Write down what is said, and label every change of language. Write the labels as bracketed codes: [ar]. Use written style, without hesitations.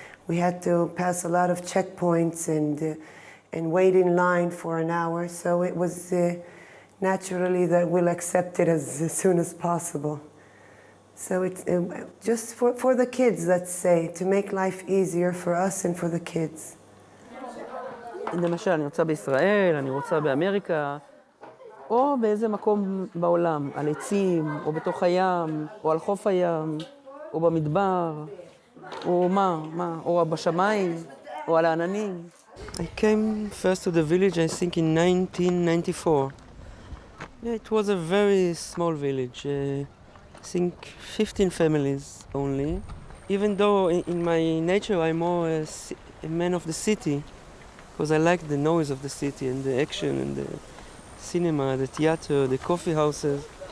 [en] We had to pass a lot of checkpoints and wait in line for an hour, so it was naturally that we'll accept it as soon as possible. So it's just for the kids, let's say, to make life easier for us and for the kids. [he] למשל, אני רוצה בישראל, אני רוצה באמריקה, או באיזה מקום בעולם, על עצים, או בתוך הים, או על חוף הים, או במדבר, או או בשמיים, או על העננים. [en] I came first to the village, I think, in 1994. Yeah, it was a very small village. I think 15 families only. Even though in my nature I'm more a man of the city, because I like the noise of the city and the action and the cinema, the theater, the coffee houses.